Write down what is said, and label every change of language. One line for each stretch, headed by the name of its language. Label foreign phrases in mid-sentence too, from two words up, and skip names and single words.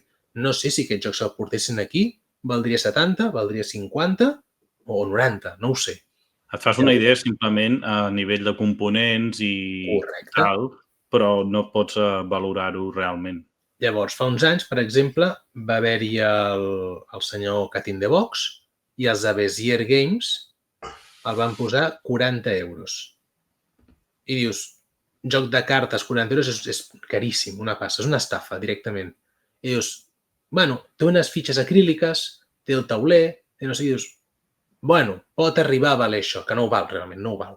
Catalan: No sé si aquest joc se'l portessin aquí, valdria 70, valdria 50 o 90, no ho sé. Et fas una idea simplement a nivell de components i tal, però no pots valorar-ho realment. Llavors, fa uns anys, per exemple, va haver-hi el senyor Cat in the Box i els de Bezier Games el van posar 40 euros. I dius, joc de cartes, 40 euros és caríssim, una passa, és una estafa directament. I dius, bueno, té unes fitxes acríliques, té el tauler, té no sé què, dius, bueno, pot arribar a valer això, que no ho val realment, no ho val.